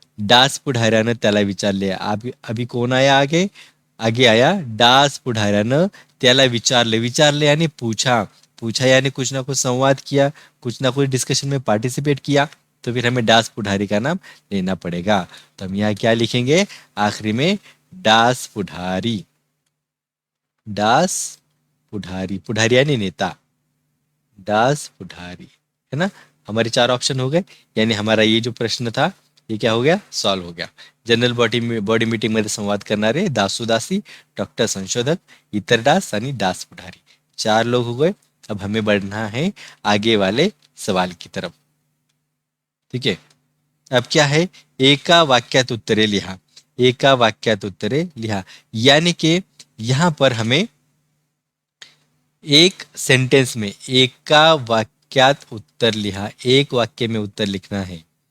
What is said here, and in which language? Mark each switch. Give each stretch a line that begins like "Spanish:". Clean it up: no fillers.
Marathi: डास पुढाऱ्यानं त्याला विचारले.
Hindi: अभी कौन आया आगे, आगे आया
Marathi: डास पुढाऱ्यानं त्याला विचारले.
Hindi: विचारले यानी पूछा. पूछा यानी कुछ ना कुछ संवाद किया, कुछ ना कुछ डिस्कशन में पार्टिसिपेट किया. तो फिर हमें डास पुढारी का नाम लेना पड़ेगा. तो हम यहाँ क्या लिखेंगे, आखिरी में डास पुढारी. डास पुढारी, पुढारी यानी नेता, डास पुढारी, है ना. हमारे चार ऑप्शन हो गए. यानी हमारा ये जो प्रश्न था ये क्या हो गया, सॉल्व हो गया.
Marathi: जनरल बॉडी मीटिंग मध्ये संवाद करणारे दासू दासी, डॉक्टर संशोधक, इतर डास आणि डास पुढारी,
Hindi: चार लोग हो गए. अब हमें बढ़ना है आगे वाले सवाल की तरफ। ठीक है, अब क्या है,
Marathi: एका वाक्यात उत्तरे लिहा। एका वाक्यात उत्तरे लिहा
Hindi: यानी कि यहां पर हमें एक सेंटेंस में
Marathi: एका वाक्यात उत्तर लिहा,
Hindi: एक वाक्य में उत्तर लिखना है।